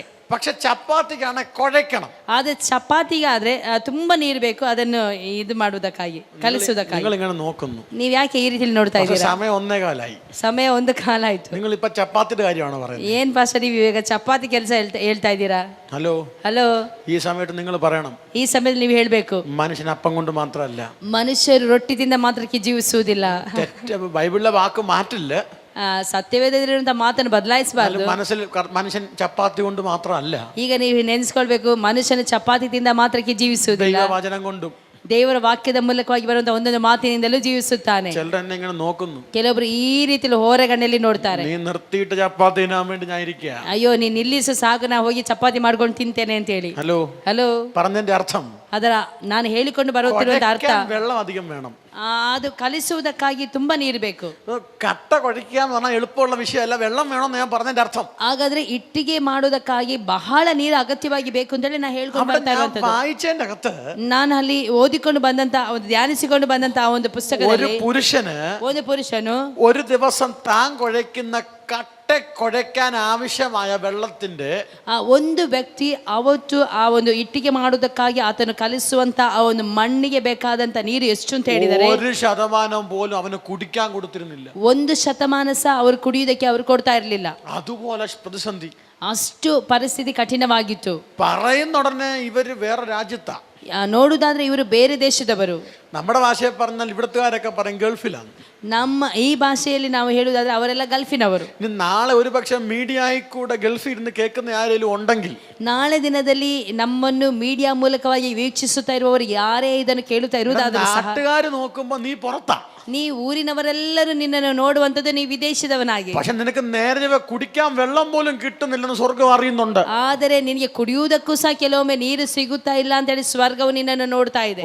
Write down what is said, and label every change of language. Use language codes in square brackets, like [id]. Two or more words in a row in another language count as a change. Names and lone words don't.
[ml] പക്ഷെ ചപ്പാത്തിക്കാണ് കുഴയ്ക്കണം. [kn] ಆದ್ರೆ ಚಪಾತಿಗಾದ್ರೆ ತುಂಬಾ ನೀರು ಬೇಕು ಅದನ್ನು ಇದು ಮಾಡುವುದಕ್ಕಾಗಿ, ಕಲಿಸುವುದಕ್ಕಾಗಿ. [ml] നിങ്ങൾ ഇങ്ങനെ നോക്കുന്നു, [kn] ನೀವ್ ಯಾಕೆ ಈ ರೀತಿಯಲ್ಲಿ ನೋಡ್ತಾ ಇದ್ದೀರಾ? [ml] സമയം 1:15 [kn] ಸಮಯ 1 ಕಾಲ ಆಯ್ತು. [ml] നിങ്ങൾ ഇപ്പൊ ചപ്പാത്തിയുടെ കാര്യമാണോ പറയുന്നത്? [kn] ಏನ್ ಪಾಸ್ಟರ್ ನೀವು ಇವಾಗ ಚಪಾತಿ ಕೆಲಸ ಹೇಳ್ತಾ ಇದ್ದೀರಾ? ಹಲೋ, [ml] ഈ സമയത്ത് നിങ്ങൾ പറയണം, [kn] ಈ ಸಮಯದಲ್ಲಿ ನೀವು ಹೇಳ್ಬೇಕು, [ml] മനുഷ്യൻ അപ്പം കൊണ്ട് മാത്രമല്ല, [kn] ಮನುಷ್ಯರು ರೊಟ್ಟಿದಿಂದ ಮಾತ್ರಕ್ಕೆ ಜೀವಿಸುವುದಿಲ್ಲ. [ml] ബൈബിളിലെ വാക്ക് മാറ്റില്ല, [kn] ಸತ್ಯವೇದಲ್ಲಿರುವಂತಹ ಮಾತನ್ನು ಬದಲಾಯಿಸಬಾರದು. [ml] മനുഷ്യൻ ചപ്പാത്തി കൊണ്ട് മാത്രമല്ല. [kn] ಈಗ ನೀವು ನೆನೆಸ್ಕೊಳ್ಬೇಕು, ಮನುಷ್ಯನ ಚಪಾತಿ ತಿಂದ ಮಾತ್ರಕ್ಕೆ ಜೀವಿಸುವುದಿಲ್ಲ, [ml] ദൈവവചനം കൊണ്ടും [kn] ದೇವರ ವಾಕ್ಯದ ಮೂಲಕವಾಗಿ ಬರುವಂತಹ ಒಂದೊಂದು ಮಾತಿನಿಂದಲೂ ಜೀವಿಸುತ್ತಾನೆ. [ml] ചിലരെന്നെ ഇങ്ങനെ നോക്കുന്നു, [kn] ಕೆಲವೊಬ್ರು ಈ ರೀತಿಯಲ್ಲಿ ಹೊರಗಣ್ಣಲ್ಲಿ ನೋಡ್ತಾರೆ. [ml] നീ നിർത്തിയിട്ട് ചപ്പാത്തി തിന്നാൻ വേണ്ടി ഞാൻ ഇരിക്കുക. [kn] ಅಯ್ಯೋ, ನೀನ್ ನಿಲ್ಲಿಸು ಸಾಕು, ನಾ ಹೋಗಿ ಚಪಾತಿ ಮಾಡ್ಕೊಂಡು ತಿಂತೇನೆ ಅಂತ ಹೇಳಿ. [ml] ഹലോ [kn] ಹಲೋ, [ml] പറഞ്ഞതിന്റെ അർത്ഥം [kn] ಅದರ ನಾನು ಹೇಳಿಕೊಂಡು ಬರುತ್ತಿರುವಂತ ಅರ್ಥ [ml] കുഴയ്ക്കാൻ വെള്ളം അധികം വേണം. [kn] ಅದು ಕಲಿಸುವುದಕ್ಕಾಗಿ ತುಂಬಾ ನೀರು ಬೇಕು. [ml] കട്ട കുഴയ്ക്കുക എന്ന് പറഞ്ഞാൽ എളുപ്പമുള്ള വിഷയമല്ല, വെള്ളം വേണമെന്ന് ഞാൻ പറഞ്ഞതിന്റെ അർത്ഥം. [kn] ಹಾಗಾದ್ರೆ ಇಟ್ಟಿಗೆ ಮಾಡೋದಕ್ಕಾಗಿ ಬಹಳ ನೀರು ಅಗತ್ಯವಾಗಿ ಬೇಕು ಅಂತ ಹೇಳಿ ನಾ ಹೇಳ್ಕೊಂಡು ಬರ್ತಾ ಇರುವಂತದ್ದು. [ml] വായിച്ചതിന്റെ അകത്ത് [kn] ನಾನು ಅಲ್ಲಿ ಓದಿಕೊಂಡು ಬಂದಂತ ಒಂದು ಧ್ಯಾನಿಸಿಕೊಂಡು ಬಂದಂತ ಆ ಒಂದು ಪುಸ್ತಕದಲ್ಲಿ ಒಂದು ಪುರುಷನು [ml] ഒരു ദിവസം താൻ കുഴയ്ക്കുന്ന കട്ട കുഴയ്ക്കാൻ ആവശ്യമായ വെള്ളത്തിന്റെ [kn] ಒಂದು ವ್ಯಕ್ತಿ ಅವತ್ತು ಆ ಒಂದು ಇಟ್ಟಿಗೆ ಮಾಡುವುದಕ್ಕಾಗಿ ಆತನು ಕಲಿಸುವಂತ ಆ ಒಂದು ಮಣ್ಣಿಗೆ ಬೇಕಾದಂತ ನೀರು ಎಷ್ಟು ಅಂತ ಹೇಳಿದರೆ [ml] 1% പോലും അവന് കുടിക്കാൻ കൊടുത്തിരുന്നില്ല. [kn] 1% ಸಹ ಅವರು ಕುಡಿಯುವುದಕ್ಕೆ ಅವರು ಕೊಡ್ತಾ ಇರಲಿಲ್ಲ. [ml] അതുപോലെ പ്രതിസന്ധി, [kn] ಅಷ್ಟು ಪರಿಸ್ಥಿತಿ ಕಠಿಣವಾಗಿತ್ತು. [ml] പറയുന്നൊടനെ ഇവര് വേറെ രാജ്യത്താ. [kn] ನೋಡುದಾದ್ರೆ ಇವರು ಬೇರೆ ದೇಶದವರು. [ml] നമ്മുടെ ഭാഷയെ പറഞ്ഞാൽ ഇവിടുത്തുകാരൊക്കെ പറയും ഗൾഫിലാണ്. [kn] ನಮ್ಮ ಈ ಭಾಷೆಯಲ್ಲಿ ನಾವು ಹೇಳುವುದಾದ್ರೆ ಅವರೆಲ್ಲ ಗಲ್ಫಿನವರು. [ml] നാളെ ഒരു പക്ഷെ മീഡിയയിൽ കൂടെ ഗൾഫിൽ ഇരുന്ന് കേൾക്കുന്ന ആരെങ്കിലും ഉണ്ടെങ്കിൽ, [kn] ನಾಳೆ ದಿನದಲ್ಲಿ ನಮ್ಮನ್ನು ಮೀಡಿಯಾ ಮೂಲಕವಾಗಿ ವೀಕ್ಷಿಸುತ್ತಾ ಇರುವವರು ಯಾರೇ ಇದನ್ನು ಕೇಳುತ್ತಾ ಇರುವುದಾದ್ರೆ [ml] നാട്ടുകാര് നോക്കുമ്പോ നീ പുറത്താ, [kn] ನೀ ಊರಿನವರೆಲ್ಲರೂ ನಿನ್ನನ್ನು ನೋಡುವಂತದ್ದು ನೀ ವಿದೇಶದವನಾಗಿ. [ml] പക്ഷെ നിനക്ക് നേരെ കുടിക്കാൻ വെള്ളം പോലും കിട്ടുന്നില്ലെന്ന് സ്വർഗം അറിയുന്നുണ്ട്. [kn] ಆದರೆ ನಿನಗೆ ಕುಡಿಯುವುದಕ್ಕೂ ಸಹ ಕೆಲವೊಮ್ಮೆ ನೀರು ಸಿಗುತ್ತಾ ಇಲ್ಲ ಅಂತ ಹೇಳಿ ಸ್ವರ್ಗವು ನಿನ್ನನ್ನು ನೋಡ್ತಾ ಇದೆ.